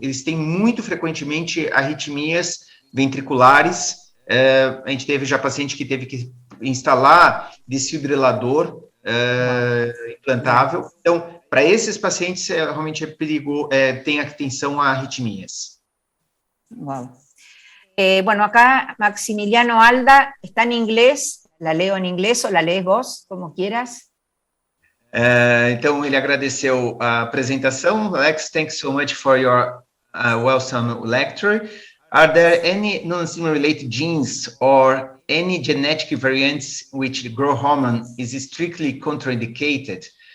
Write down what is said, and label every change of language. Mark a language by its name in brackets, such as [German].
[Portuguese] Eles têm muito frequentemente arritmias ventriculares. A gente teve já paciente que teve que instalar desfibrilador implantável. Então, para esses pacientes, realmente é perigo, tem atenção a arritmias. Wow. [Spanish] Bueno, acá Maximiliano Alda está en inglés, la leo en inglés o la lees vos, como quieras. [Portuguese] Então, ele agradeceu a apresentação. [English] Alex, thanks so much for your welcome lecture. Are there any non-syndrome-related genes or any genetic variants which the growth hormone is strictly contraindicated?